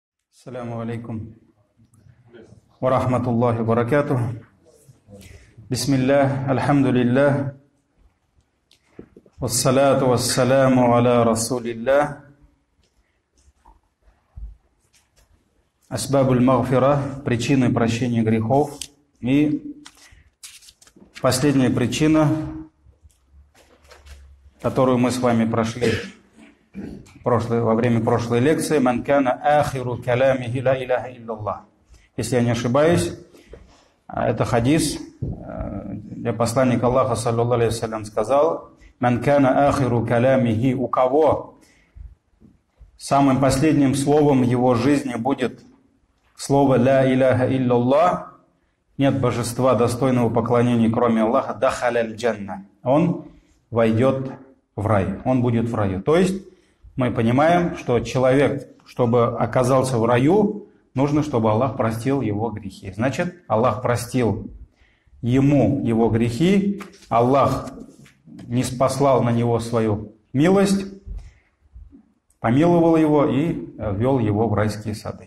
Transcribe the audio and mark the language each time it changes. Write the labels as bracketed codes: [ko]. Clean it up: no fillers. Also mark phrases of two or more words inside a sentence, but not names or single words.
[ar] السلام عليكم ورحمة الله وبركاته. بسم الله الحمد لله والصلاة والسلام على رسول الله. أسباب المغفرة, [ru] причины прощения грехов. И последняя причина, которую мы с вами прошли во время прошлой лекции, [ar] «من كان آخر كلامه لا إله إلا الله». [ru] Если я не ошибаюсь, это хадис, где посланник Аллаха, [ar] صلى الله عليه وسلم, [ru] сказал: [ar] «من كان آخر كلامه», [ru] у кого самым последним словом его жизни будет слово [ar] «لا إله إلا الله», [ru] нет божества достойного поклонения, кроме Аллаха, [ar] «دخل الجنة», [ru] он войдет в рай, он будет в раю. То есть мы понимаем, что человек, чтобы оказался в раю, нужно, чтобы Аллах простил его грехи. Значит, Аллах простил ему его грехи, Аллах ниспослал на него свою милость, помиловал его и ввел его в райские сады.